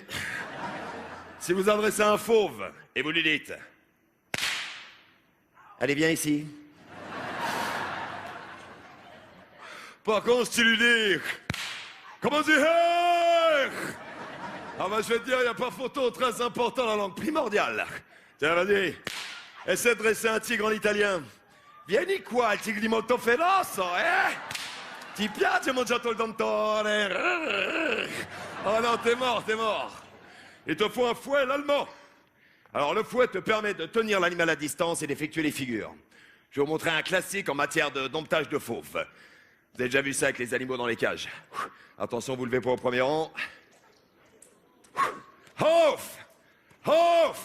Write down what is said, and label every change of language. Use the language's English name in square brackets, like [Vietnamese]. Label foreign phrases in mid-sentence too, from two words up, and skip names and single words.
[French] Si vous adressez à un fauve et vous lui dites « Allez, viens ici ». Par contre, si tu lui dis « Comment dire ?» Ah bah je vais te dire, il n'y a pas photo, très important, la langue primordiale. Tiens, vas-y, essaie de dresser un tigre en italien. [Italian] Vieni qua, il tigre di Montefeloso, eh? Ti piace mangiato il dentone? [French] Oh non, t'es mort, t'es mort. Il te faut un fouet, l'allemand. Alors le fouet te permet de tenir l'animal à distance et d'effectuer les figures. Je vais vous montrer un classique en matière de domptage de fauves. Vous avez déjà vu ça avec les animaux dans les cages. Attention, vous levez pas au premier rang. Hof! Hof!